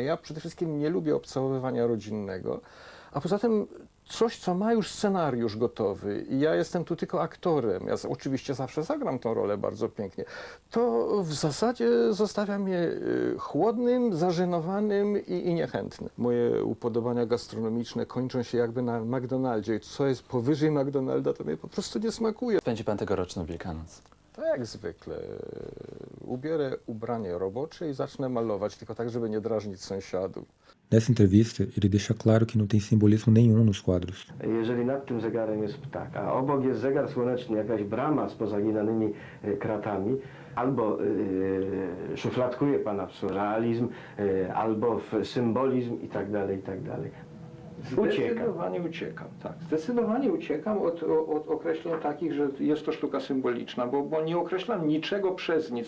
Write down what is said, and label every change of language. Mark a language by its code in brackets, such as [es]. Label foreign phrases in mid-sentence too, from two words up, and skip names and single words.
[pl] Ja przede wszystkim nie lubię obcałowywania rodzinnego, a poza tym coś, co ma już scenariusz gotowy i ja jestem tu tylko aktorem, ja oczywiście zawsze zagram tą rolę bardzo pięknie, to w zasadzie zostawia mnie chłodnym, zażenowanym i niechętnym. Moje upodobania gastronomiczne kończą się jakby na McDonaldzie i co jest powyżej McDonalda, to mnie po prostu nie smakuje. Będzie pan tegoroczną Wielkanoc? Tak jak zwykle. Ubierę ubranie robocze i zacznę malować, tylko tak, żeby nie drażnić sąsiadów. [pt] Nessa entrevista, ele deixa claro que não tem simbolismo nenhum nos quadros. [pl] Jeżeli nad tym zegarem jest ptak, a obok jest zegar słoneczny, jakaś brama z pozaginanymi kratami, albo szufladkuje pana w surrealizm, albo w symbolizm i tak dalej, i tak dalej. Zdecydowanie uciekam, tak. Zdecydowanie uciekam od określeń takich, że jest to sztuka symboliczna, bo nie określam niczego przez nic.